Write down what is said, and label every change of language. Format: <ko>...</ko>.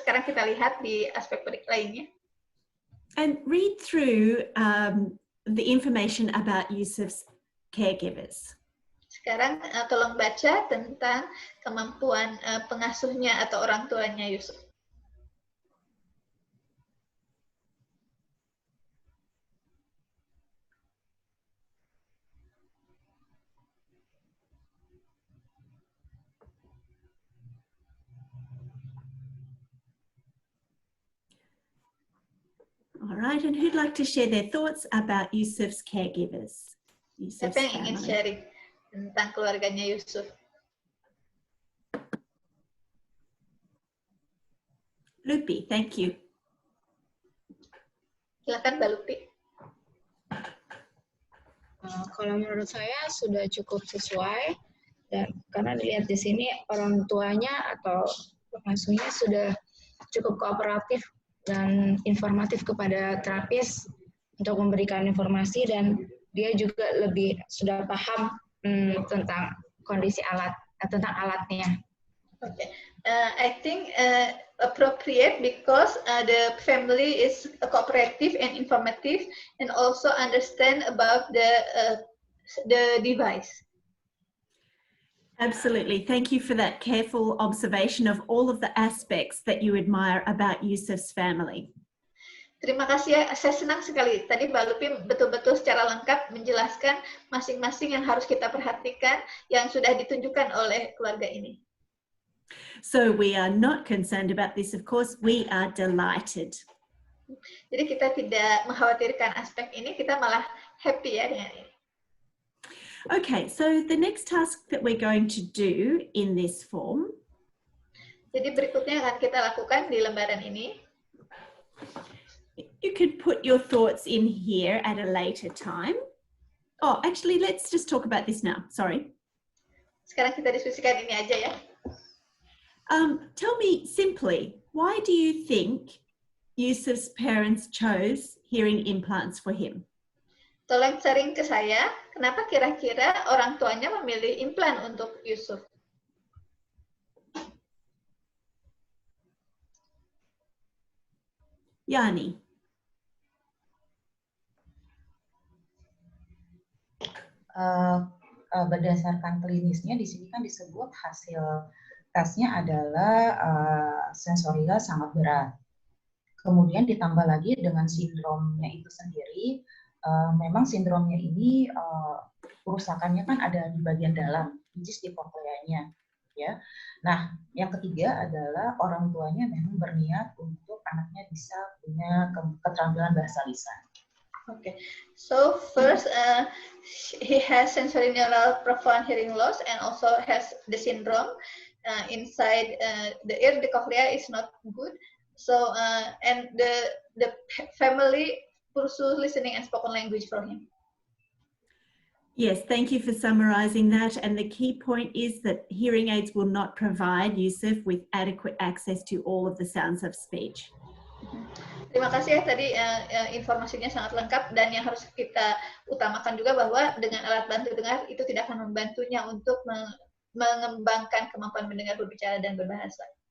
<id>Sekarang kita lihat di aspek lainnya.</id> <en>And read through the information about Yusuf's caregivers.</en> <id>Sekarang tolong baca tentang kemampuan pengasuhnya atau orang tuanya Yusuf.</id> <en>All right, and who'd like to share their thoughts about Yusuf's caregivers?</en> <id>Siapa yang ingin sharing tentang keluarganya Yusuf?</id> <en>Lupi, thank you.</en> <id>Silakan Mbak Lupi. Kalau menurut saya sudah cukup sesuai dan karena dilihat di sini orang tuanya atau pengasuhnya sudah cukup kooperatif dan informatif kepada terapis untuk memberikan informasi dan dia juga lebih sudah paham tentang kondisi tentang alatnya.</id> <en>Okay. I think appropriate because the family is cooperative and informative and also understand about the device. Absolutely. Thank you for that careful observation of all of the aspects that you admire about Yusuf's family.</en> <id>Terima kasih ya, saya senang sekali. Tadi Mbak Lupi betul-betul secara lengkap menjelaskan masing-masing yang harus kita perhatikan yang sudah ditunjukkan oleh keluarga ini.</id> <en>So we are not concerned about this, of course, we are delighted.</en> <id>Jadi kita tidak mengkhawatirkan aspek ini, kita malah happy ya dengan ini.</id> <en>Okay, so the next task that we're going to do in this form.</en> <id>Jadi berikutnya akan kita lakukan di lembaran ini.</id> <en>You could put your thoughts in here at a later time. Oh, actually, let's just talk about this now. Sorry.</en> <id>Sekarang kita diskusikan ini aja ya.</id> <en>Tell me simply, why do you think Yusuf's parents chose hearing implants for him?</en> <id>Tolong sharing ke saya, kenapa kira-kira orang tuanya memilih implan untuk Yusuf? Yani. Berdasarkan klinisnya di sini kan disebut hasil tesnya adalah sensorial sangat berat. Kemudian ditambah lagi dengan sindromnya itu sendiri, memang sindromnya ini kerusakannya kan ada di bagian dalam,</id> <en>which is</en> <id>di kokleanya, ya. Nah, yang ketiga adalah orang tuanya memang berniat untuk anaknya bisa punya keterampilan bahasa lisan.</id> <en>Okay, so first he has sensorineural profound hearing loss and also has the syndrome inside the ear. The cochlea is not good. So and the family pursue listening and spoken language for him. Yes, thank you for summarizing that. And the key point is that hearing aids will not provide Yusuf with adequate access to all of the sounds of speech.</en> <id>Terima kasih ya, tadi informasinya sangat lengkap dan yang harus kita utamakan juga bahwa dengan alat bantu dengar itu tidak akan membantunya untuk mengembangkan kemampuan mendengar, berbicara, dan berbahasa.</id>